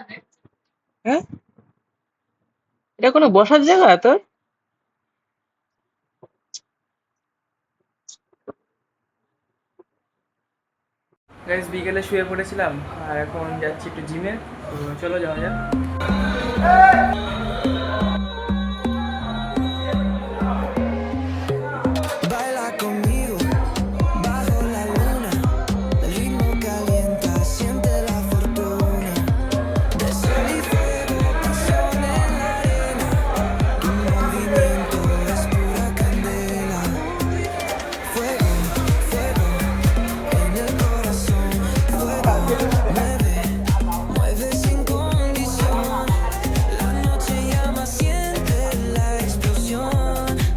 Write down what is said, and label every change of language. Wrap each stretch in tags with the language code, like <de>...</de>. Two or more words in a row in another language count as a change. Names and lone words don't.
<bn>হ্যাঁ, এটা কোনো বসার জায়গা তোর? গাইস বিকেলে শুয়ে পড়েছিলাম, আর এখন যাচ্ছি একটু জিমে। তো চলো যাওয়া যাক।</bn> <es>Baila conmigo bajo la luna, el ritmo calienta, siente la fortuna de sol y fuego, pasión en la arena, tu movimiento es pura candela, fuego, fuego en el corazón, fuego, mueve, mueve sin condición, la noche llama, siente la explosión.</es>